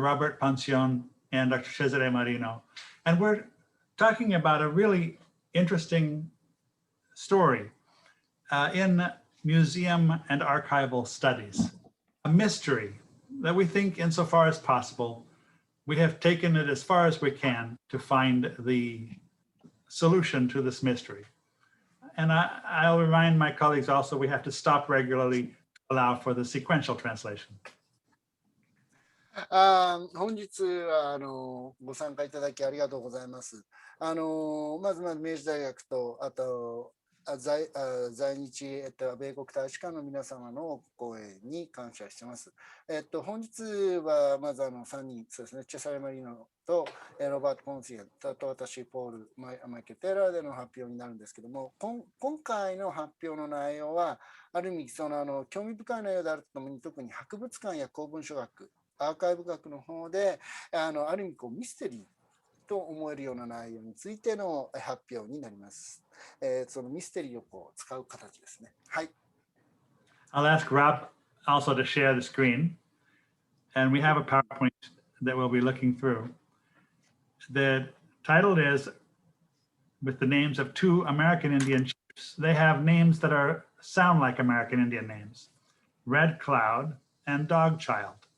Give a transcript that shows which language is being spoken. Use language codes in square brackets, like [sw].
[en] Robert Pontsioen and Dr. Cesare Marino, and we're talking about a really interesting story in museum and archival studies, a mystery that we think insofar as possible, we have taken it as far as we can to find the solution to this mystery. And I'll remind my colleagues also, we have to stop regularly to allow for the sequential translation. [ja] 本日はご参加いただきありがとうございます。まず明治大学とあと在日、米国大使館の皆様のご講演に感謝しています。本日はまず3人、そうですね、チェサレ・マリノとロバート・ポンシエンと私、ポール・マイケル・テラーでの発表になるんですけども、今回の発表の内容は、ある意味、興味深い内容であるとともに、特に博物館や公文書学、アーカイブ学の方で、ある意味ミステリーと思えるような内容についての発表になります。そのミステリーを使う形ですね。はい。 [en] I'll ask Rob also to share the screen, and we have a PowerPoint that we'll be looking through. The title is with the names of two American Indian chiefs. They have names that sound like American Indian names, Red Cloud and Dog Child.